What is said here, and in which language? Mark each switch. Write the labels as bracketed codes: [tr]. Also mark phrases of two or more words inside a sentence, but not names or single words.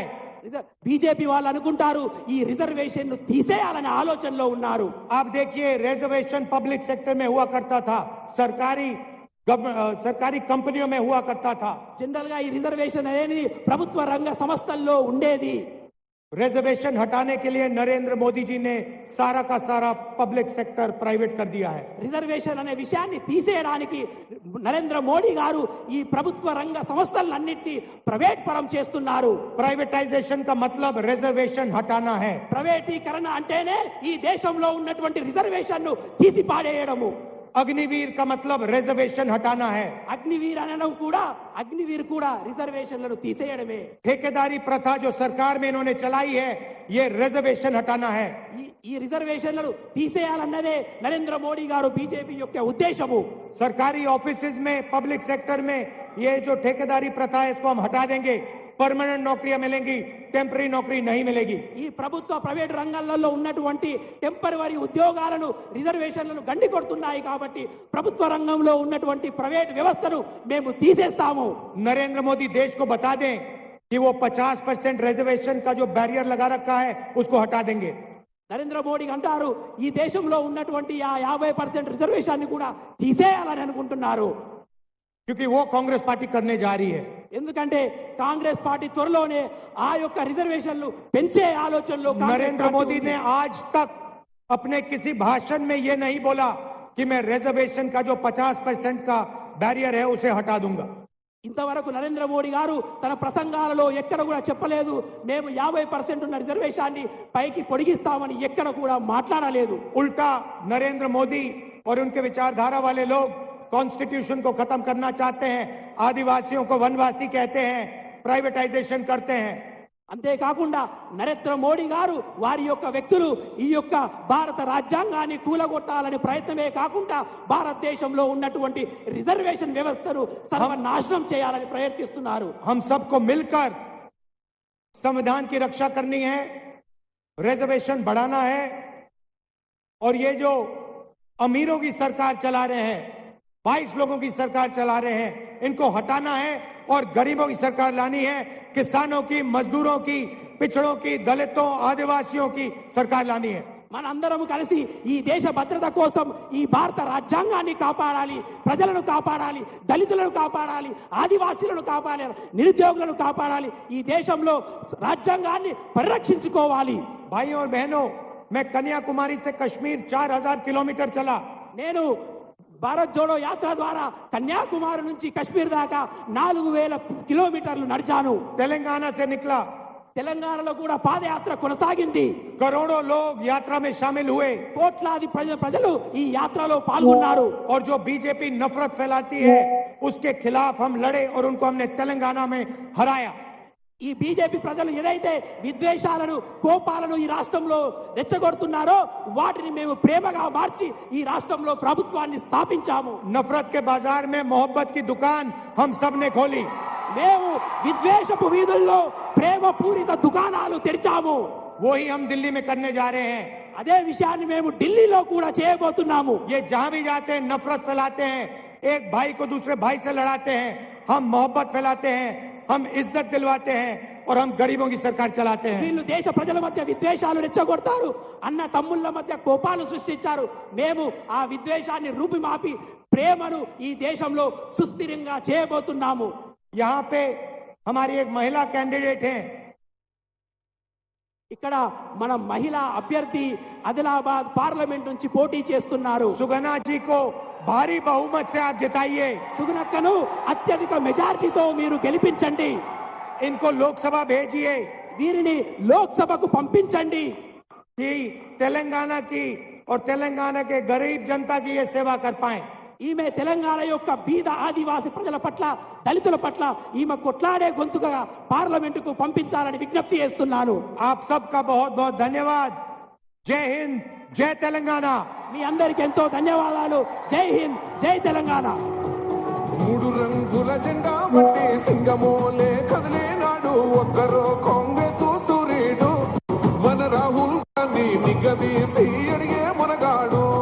[te] బీజేపీ వాళ్ళు అనుకుంటారు ఈ రిజర్వేషన్ ను తీసేయాలనే ఆలోచనలో ఉన్నారు. [hi] आप देखिए रिजर्वेशन [en] public sector [hi] में हुआ करता था, सरकारी कंपनियों में हुआ करता था। [te] జనరల్ గా ఈ రిజర్వేషన్ అనేది ప్రభుత్వ రంగ సంస్థల్లో ఉండేది. [hi] रिजर्वेशन हटाने के लिए नरेंद्र मोदी जी ने सारा का सारा [en] public sector [hi] प्राइवेट कर दिया है। [te] రిజర్వేషన్ అనే విషయాన్ని తీసేయడానికి నరేంద్ర మోడీ గారు ఈ ప్రభుత్వ రంగ సంస్థలన్నింటినీ ప్రైవేట్ పరం చేస్తున్నారు. [hi] प्राइवेटाइजेशन का मतलब रिजर्वेशन हटाना है। [te] ప్రైవేటీకరణ అంటేనే ఈ దేశంలో ఉన్నటువంటి రిజర్వేషన్ ను తీసి పాడేయడము. [hi] अग्निवीर का मतलब रिजर्वेशन हटाना है। [te] అగ్నివీర్ అనడం కూడా అగ్నివీర్ కూడా రిజర్వేషన్లను తీసేయడమే. [hi] ठेकेदारी प्रथा जो सरकार में इन्होंने चलाई है, ये रिजर्वेशन हटाना है। [te] ఈ రిజర్వేషన్లను తీసేయాలన్నదే నరేంద్ర మోడీ గారు బీజేపీ యొక్క ఉద్దేశము. [hi] सरकारी ऑफिसेज में [en] public sector [hi] में ये जो ठेकेदारी प्रथा है इसको हम हटा देंगे, परमानेंट नौकरियां मिलेंगी, टेम्पररी नौकरी नहीं मिलेगी। [te] ఈ ప్రభుత్వ ప్రైవేట్ రంగాలలో ఉన్నటువంటి టెంపరరీ ఉద్యోగాలను రిజర్వేషన్లను గండి కొడుతున్నాయి కాబట్టి ప్రభుత్వ రంగంలో ఉన్నటువంటి ప్రైవేట్ వ్యవస్థను మేము తీసేస్తాము. [hi] नरेंद्र मोदी देश को बता दें कि वो 50% रिजर्वेशन का जो बैरियर लगा रखा है उसको हटा देंगे। [te] నరేంద్ర మోడీ అంటారు ఈ దేశంలో ఉన్నటువంటి ఆ 50% రిజర్వేషన్ ని కూడా తీసేయాలని అనుకుంటున్నారు. [hi] क्योंकि वो कांग्रेस पार्टी करने जा रही है। [te] ఎందుకంటే కాంగ్రెస్ పార్టీ త్వరలోనే ఆ యొక్క రిజర్వేషన్లు పెంచే ఆలోచనలో [hi] नरेंद्र मोदी ने आज तक अपने किसी भाषण में ये नहीं बोला कि मैं रिजर्वेशन का जो 50% का बैरियर है उसे हटा दूंगा। [te] ఇంతవరకు నరేంద్ర మోడీ గారు తన ప్రసంగాలలో ఎక్కడ కూడా చెప్పలేదు మేము 50% ఉన్న రిజర్వేషన్ని పైకి పొడిగిస్తామని ఎక్కడ కూడా మాట్లాడలేదు. [hi] उल्टा नरेंद्र मोदी और उनके विचारधारा वाले लोग कॉन्स्टिट्यूशन को खत्म करना चाहते हैं, आदिवासियों को वनवासी कहते हैं, प्राइवेटाइजेशन करते हैं। [te] అంతేకాకుండా నరేంద్ర మోడీ గారు వారి యొక్క వ్యక్తులు ఈ యొక్క భారత రాజ్యాంగాన్ని కూలగొట్టాలని ప్రయత్నమే కాకుండా భారతదేశంలో ఉన్నటువంటి రిజర్వేషన్ వ్యవస్థను సర్వనాశనం చేయాలని ప్రయత్నిస్తున్నారు. [hi] हम सबको मिलकर संविधान की रक्षा करनी है, रिजर्वेशन बढ़ाना है और ये जो अमीरों की सरकार चला रहे हैं, 22 लोगों की सरकार चला रहे हैं, इनको हटाना है और गरीबों की सरकार लानी है, किसानों की, मजदूरों की, पिछड़ों की, दलितों, आदिवासियों की सरकार लानी है। [te] మనందరం కలిసి ఈ దేశ భద్రత కోసం ఈ భారత రాజ్యాంగాన్ని కాపాడాలి, ప్రజలను కాపాడాలి, దళితులను కాపాడాలి, ఆదివాసీలను కాపాడాలి, నిరుద్యోగులను కాపాడాలి, ఈ దేశంలో రాజ్యాంగాన్ని పరిరక్షించుకోవాలి. [hi] भाइयों और बहनों, मैं कन्याकुमारी से कश्मीर 4000 किलोमीटर चला। [te] నేను భారత్ జోడో యాత్ర ద్వారా కన్యాకుమారి నుంచి కశ్మీర్ దాకా 4000 కిలోమీటర్లు నడిచాను. [hi] तेलंगाना से निकला, [te] తెలంగాణలో కూడా పాదయాత్ర కొనసాగింది. [hi] करोड़ों लोग यात्रा में शामिल हुए। [te] కోట్లాది ప్రజలు ఈ యాత్రలో పాల్గొన్నారు. [hi] और जो बीजेपी नफरत फैलाती है उसके खिलाफ हम लड़े और उनको हमने तेलंगाना में हराया. [te] ఈ బీజేపీ ప్రజలు ఏదైతే విద్వేషాలను కోపాలను ఈ రాష్ట్రంలో రెచ్చగొడుతున్నారో వాటిని మేము ప్రేమగా మార్చి ఈ రాష్ట్రంలో ప్రభుత్వాన్ని స్థాపించాము. [hi] नफरत के बाजार में मोहब्बत की दुकान हम सब ने खोली. [te] మేము విద్వేషపు వీధుల్లో ప్రేమ పూరిత దుకాణాలు తెరిచాము. [hi] वही हम दिल्ली में करने जा रहे हैं. [te] అదే విషయాన్ని మేము ఢిల్లీలో కూడా చేయబోతున్నాము. [hi] ये जहां भी जाते हैं नफरत फैलाते हैं, एक भाई को दूसरे भाई से लड़ाते हैं. हम मोहब्बत फैलाते हैं, हम इज्जत दिलवाते हैं और हम गरीबों की सरकार चलाते हैं. [te] వీళ్ళు దేశ ప్రజల మధ్య విద్వేషాలు రెచ్చగొడతారు, అన్న తమ్ముళ్ళ మధ్య కోపాలు సృష్టించారు. మేము ఆ విద్వేషాన్ని రూపుమాపి ప్రేమను ఈ దేశంలో సుస్థిరంగా చేయబోతున్నాము. [hi] यहाँ पे हमारी एक महिला कैंडिडेट है. [te] ఇక్కడ మన మహిళా అభ్యర్థి ఆదిలాబాద్ పార్లమెంట్ నుంచి పోటీ చేస్తున్నారు. [hi] सुगना जी को भारी बहुमत से आप जिताइए. [te] సుగుణక్కను అత్యధిక మెజారిటీతో మీరు గెలిపించండి. [hi] इनको लोकसभा भेजिए [te] వీరిని లోక్సభకు పంపించండి. [hi] कि तेलंगाना की और तेलंगाना के गरीब जनता की ये सेवा कर पाए. [te] ఈమె తెలంగాణ యొక్క బీద ఆదివాసి ప్రజల పట్ల దళితుల పట్ల ఈమె కొట్లాడే గొంతుగా పార్లమెంటుకు పంపించాలని విజ్ఞప్తి చేస్తున్నాను. [hi] आप सबका बहुत बहुत धन्यवाद. जय हिंद, जय तेलंगाना. [te] మీ అందరికి ఎంతో ధన్యవాదాలు. [hi] जय हिंद, [te] జై తెలంగాణ. మూడు రంగుల జెండా బట్టి సింగమోలే కదిలేనాడు ఒక్కరో కాంగ్రెస్ సూర్యుడు మన రాహుల్ గాంధీ నిగదీసి అడిగే మునగాడు